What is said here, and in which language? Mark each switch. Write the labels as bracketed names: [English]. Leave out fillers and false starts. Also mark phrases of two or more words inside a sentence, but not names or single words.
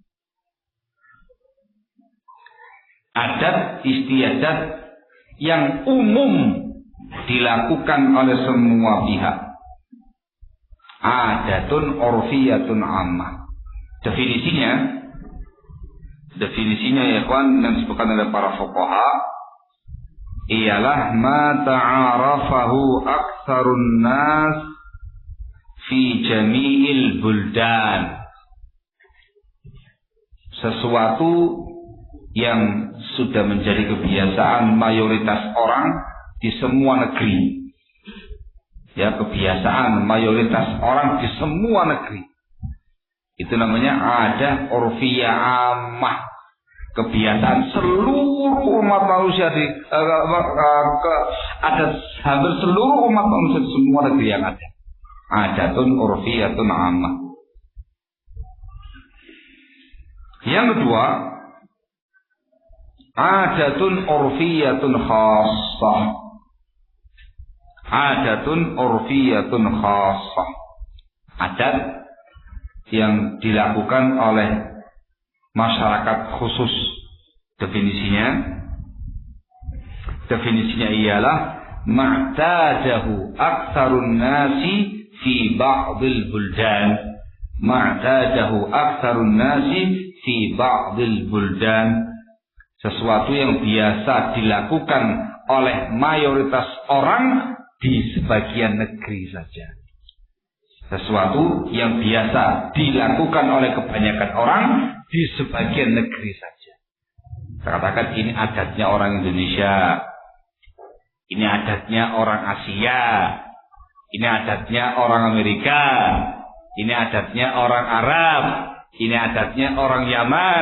[Indonesian] Adat istiadat yang umum dilakukan oleh semua pihak. [Arabic] عادة عرفية عامة. [Indonesian] Definisinya ya kawan, yang disebutkan oleh para fuqaha ialah [Arabic] ما تعارفه أكثر الناس في جميع البلدان. [Indonesian] Sesuatu yang sudah menjadi kebiasaan mayoritas orang di semua negeri. Ya, kebiasaan mayoritas orang di semua negeri. Itu namanya adat [Arabic] عرفية عامة. [Indonesian] Kebiasaan seluruh umat manusia di adat hampir seluruh umat manusia di semua negeri yang ada. [Arabic] عادة عرفية عامة. [Indonesian] Yang kedua, [Arabic] عادة عرفية خاصة. عادة عرفية خاصة. [Indonesian] Adat yang dilakukan oleh masyarakat khusus. Definisinya ialah [Arabic] ما اعتاده أكثر الناس في بعض البلدان. ما اعتاده أكثر الناس في بعض البلدان. [Indonesian] Sesuatu yang biasa dilakukan oleh mayoritas orang di sebagian negeri saja. Sesuatu yang biasa dilakukan oleh kebanyakan orang di sebagian negeri saja. Katakan ini adatnya orang Indonesia, ini adatnya orang Asia, ini adatnya orang Amerika, ini adatnya orang Arab, ini adatnya orang Yaman.